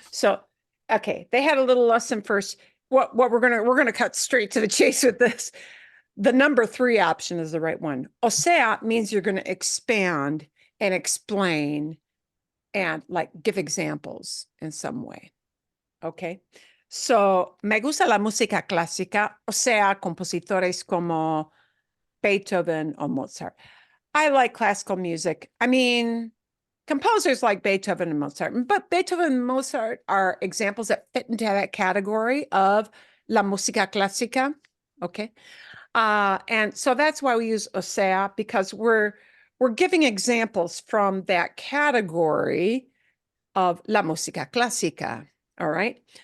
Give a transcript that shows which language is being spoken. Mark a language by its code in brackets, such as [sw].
[en] So, okay, they had a little lesson first. What we're gonna cut straight to the chase with this. The number 3 option is the right one. O sea means you're going to expand and explain and like give examples in some way. Okay. [es] So, me gusta la música clásica, o sea, compositores como Beethoven or Mozart. [en] I like classical music. I mean, composers like Beethoven and Mozart, but Beethoven and Mozart are examples that fit into that category of [es] la música clásica. [en] Okay. And so that's why we use o sea, because we're giving examples from that category of [es] la música clásica. [en] All right.